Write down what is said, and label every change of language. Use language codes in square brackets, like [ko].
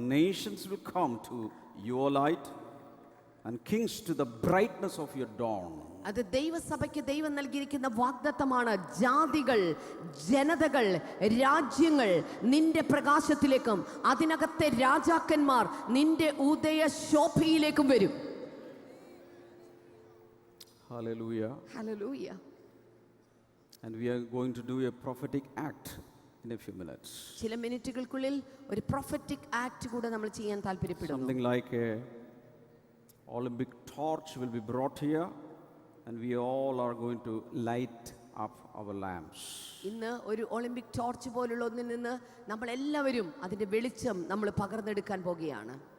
[en] Nations will come to your light and kings to the brightness of your dawn. [ml] അത് ദൈവസഭയ്ക്ക് ദൈവം നൽകിയിരിക്കുന്ന വാഗ്ദത്തമാണ്. ജാതികൾ, ജനതകൾ, രാജ്യങ്ങൾ നിന്റെ പ്രകാശത്തിലേക്കും അതിനകത്തെ രാജാക്കന്മാർ നിന്റെ ഉദയ ശോഭയിലേക്കും വരും. [en] Hallelujah. [ml] Hallelujah. [en] And we are going to do a prophetic act in a few minutes. [ml] ചില മിനിറ്റുകൾക്കുള്ളിൽ ഒരു പ്രൊഫറ്റിക് ആക്ട് കൂടെ നമ്മൾ ചെയ്യാൻ താല്പര്യപ്പെടുന്നു. [en] Something like a Olympic torch will be brought here and we all are going to light up our lamps. [ml] ഇന്ന് ഒരു Olympic torch പോലുള്ള ഒന്നിൽ നിന്ന് നമ്മൾ എല്ലാവരും അതിന്റെ വെളിച്ചം നമ്മൾ പകർന്നെടുക്കാൻ പോകുകയാണ്.